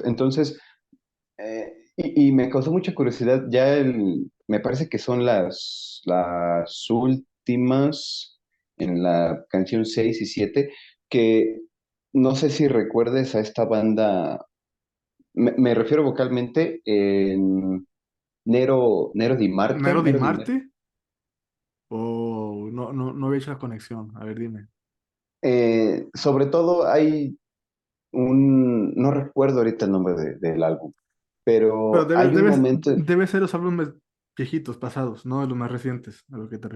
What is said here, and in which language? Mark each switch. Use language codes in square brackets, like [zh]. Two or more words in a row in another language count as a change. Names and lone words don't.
[es] Entonces, y me causó mucha curiosidad, me parece que son las últimas en la canción 6 y 7 que no sé si recuerdes a esta banda, me refiero vocalmente en Nero Di Marte, ¿Nero Di Nero Di Marte. Marte? No había hecho la conexión. A ver, dime. Sobre todo hay no recuerdo ahorita el nombre del álbum, Pero pero hay un momento, debe ser los álbumes viejitos, pasados, no de los más recientes, a lo que te